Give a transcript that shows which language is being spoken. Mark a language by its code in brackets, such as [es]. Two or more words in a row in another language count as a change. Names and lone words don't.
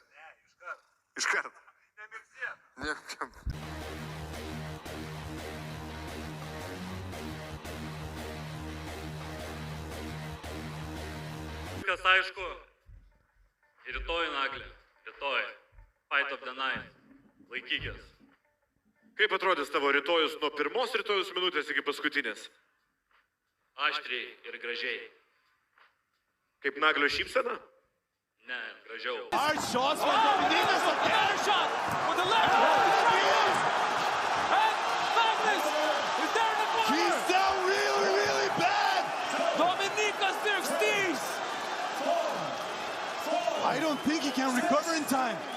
[lt] Ne, iškart. Nemirsie. Viskas aišku. Rytoj Naglė. Rytoj. [en] Fight of the night. [lt] Laikykis. Kaip atrodys tavo rytojus nuo pirmos rytojus minutės iki paskutinės? Aštriai ir gražiai. Kaip Naglio šypsena? Ne, gražiau. [en] Hard shots from Dominikas. Counter shot with the left hook. And Naglis is there in the corner. He's down really, really bad. Dominikas Dėkštys. I don't think he can recover in time.